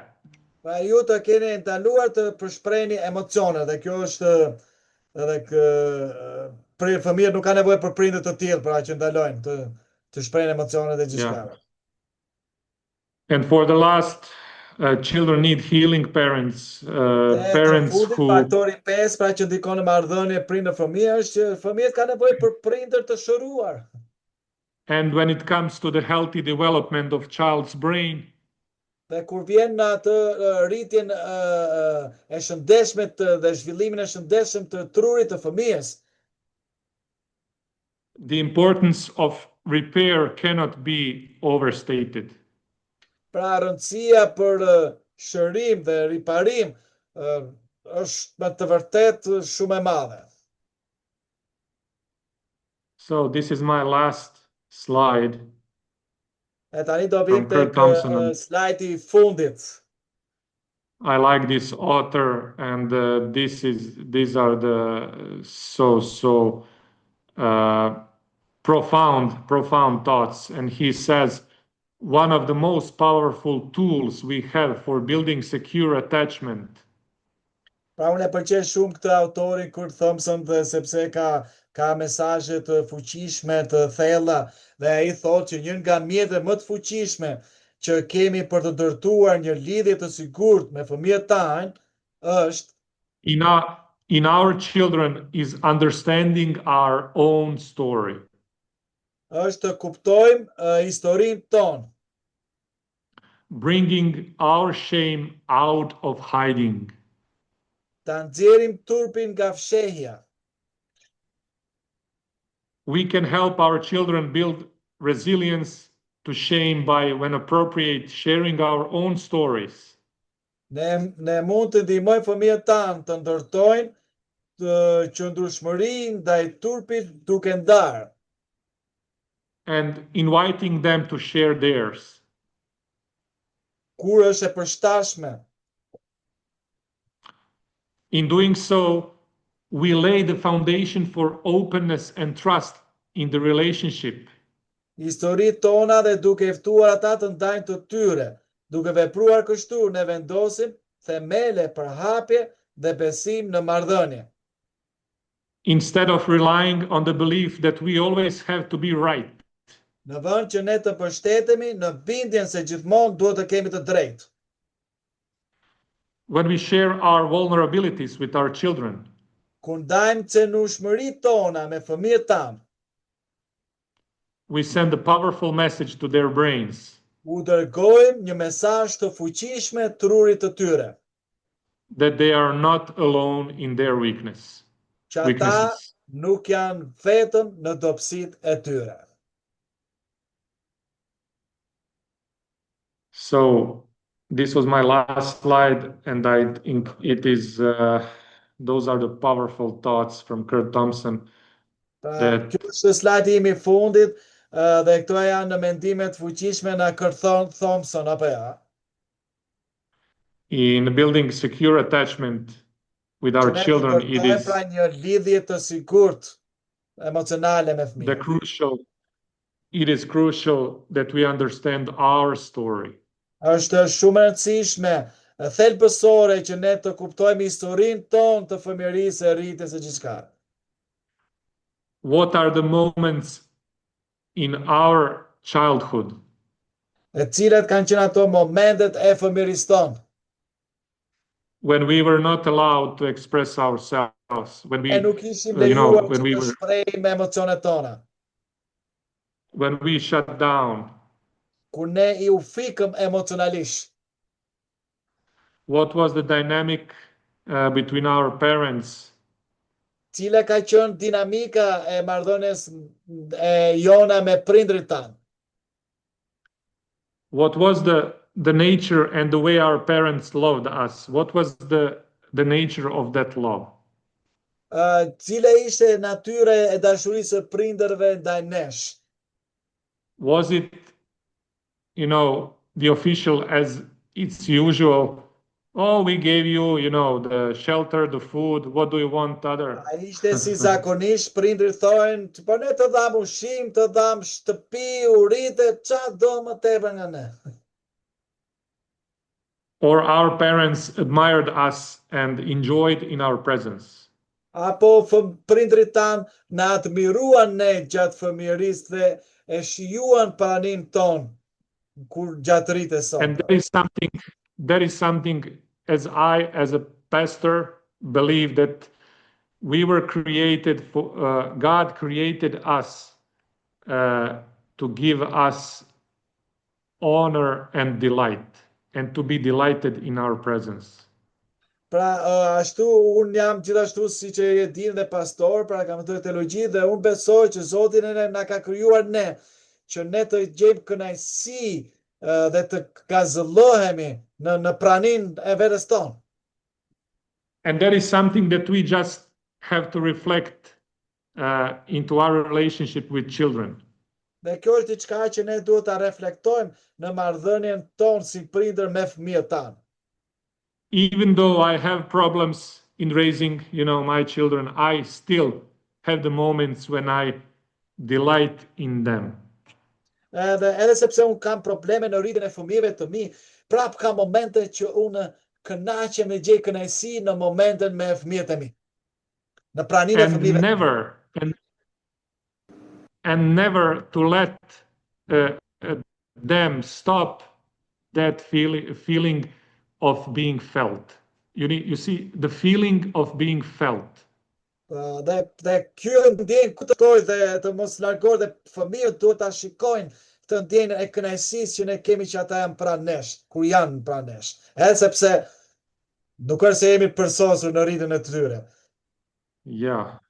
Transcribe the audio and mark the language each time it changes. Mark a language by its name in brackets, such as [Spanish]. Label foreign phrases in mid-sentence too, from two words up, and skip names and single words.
[Albanian] Pra ju të keni ndaluar të përshprehni emocione dhe kjo është edhe fëmijët nuk kanë nevojë për prindër të tillë pra që ndalojnë të shprehin emocione dhe gjithçka. [English] And for the last, children need healing parents, parents who. [Albanian] Faktori 5 pra që ndikon në marrëdhënie prindër-fëmijë është që fëmijët kanë nevojë për prindër të shëruar. [English] And when it comes to the healthy development of child's brain, [Albanian] dhe kur vjen në atë rritjen e shëndetshme dhe zhvillimin e shëndetshëm të trurit të fëmijës, [English] the importance of repair cannot be overstated. [Albanian] Pra rëndësia për shërim dhe riparim është me të vërtet shumë e madhe. [English] So this is my last slide. [Albanian] E tani do vim tek slajdi I fundit. [English] I like this author, and these are the so profound thoughts. And he says, one of the most powerful tools we have for building secure attachment. [Albanian] Pra unë e pëlqej shumë këtë autorin Kurt Thompson dhe sepse ka mesazhe të fuqishme, të thella, dhe ai thotë që një nga mjetet më të fuqishme që kemi për të ndërtuar një lidhje të sigurt me fëmijët tanë është [English] in our children is understanding our own story. [Albanian] Është të kuptojmë historinë tonë. [English] Bringing our shame out of hiding. [Albanian] Ta nxjerrim turpin nga fshehja. [English] We can help our children build resilience to shame by, when appropriate, sharing our own stories. [Albanian] Ne mund të ndihmojmë fëmijët tanë të ndërtojnë qëndrueshmëri ndaj turpit duke ndarë. [English] And inviting them to share theirs. [Albanian] Kur është e përshtatshme. [English] In doing so, we lay the foundation for openness and trust in the relationship. [Albanian] Historitë tona dhe duke ftuar ata të ndajnë të tyre, duke vepruar kështu ne vendosim themele për hapje dhe besim në marrëdhënie. [English] Instead of relying on the belief that we always have to be right. [Albanian] Në vend që ne të mbështetemi në bindjen se gjithmonë duhet të kemi të drejtë. [English] When we share our vulnerabilities with our children. [Albanian] Kur ndajmë cenueshmëritë tona me fëmijët tanë. [English] We send a powerful message to their brains. [Albanian] U dërgojmë një mesazh të fuqishëm trurit të tyre. [English] That they are not alone in their weakness. [Albanian] Që ata nuk janë vetëm në dobësitë e tyre. [English] So, this was my last slide, and I think it is, those are the powerful thoughts from Curt Thompson. [Albanian] Kjo është slajdi im I fundit, dhe këto janë në mendimet fuqishme në Curt Thompson, apo ja? [English] In building secure attachment with our children, it is [Albanian] pra një lidhje të sigurt emocionale me fëmijët. [English] It is crucial that we understand our story. [Albanian] Është shumë e rëndësishme, thelbësore që ne të kuptojmë historinë tonë të fëmijërisë e rritjes së gjithçka. [English] What are the moments in our childhood? [Albanian] E cilat kanë qenë ato momentet e fëmijërisë tonë? [English] When we were not allowed to express ourselves, when we, [Albanian] nuk ishim lejuar [English] when we [Albanian] të shprehim emocionet tona. [English] When we shut down. [Albanian] Kur ne I ufikëm emocionalisht. [English] What was the dynamic between our parents? [Albanian] Cila ka qenë dinamika e marrëdhënies jona me prindrit tanë? [English] What was the nature and the way our parents loved us? What was the nature of that love? [Albanian] Cila ishte natyra e dashurisë së prindërve ndaj nesh? [English] Was it, the official as it's usual? Oh, we gave you, the shelter, the food. What do you want other? [Albanian] A ishte si zakonisht prindrit thonë, po ne të dham ushqim, të dham shtëpi, urite, çfarë do më tepër nga ne? [English] Or our parents admired us and enjoyed in our presence. [Albanian] Apo prindrit tanë na admiruan ne gjatë fëmijërisë dhe e shijuan praninë tonë kur gjatë rritjes sonë. [English] And that is something as I, as a pastor, believe that we were created for, God created us to give us honor and delight, and to be delighted in our presence. [Albanian] Pra, ashtu, unë jam gjithashtu si që e dinë dhe pastor, pra kam të teologji dhe unë besoj që Zotin na ka krijuar ne, që ne të gjejmë kënaqësi dhe të gazëllohemi në praninë e vetes tonë. [English] And that is something that we just have to reflect into our relationship with children. [Albanian] Dhe kjo është diçka që ne duhet ta reflektojmë në marrëdhënien tonë si prindër me fëmijët tanë. [English] Even though I have problems in raising, my children, I still have the moments when I delight in them. [Albanian] Edhe sepse unë kam probleme në rritjen e fëmijëve të mi, prap ka momente që unë kënaqem dhe gjej kënaqësi në momenten me fëmijët e mi. Në praninë e fëmijëve. [English] And never to let them stop that feeling of being felt. You see the feeling of being felt. [Albanian] Dhe kjo ndjenjë ku të toj dhe të mos largohet dhe fëmijët duhet ta shikojnë të ndjenjën e kënaqësisë që ne kemi që ata janë pranë nesh, kur janë pranë nesh. Edhe sepse nuk është se jemi përsosur në rritjen e tyre. [English] Yeah.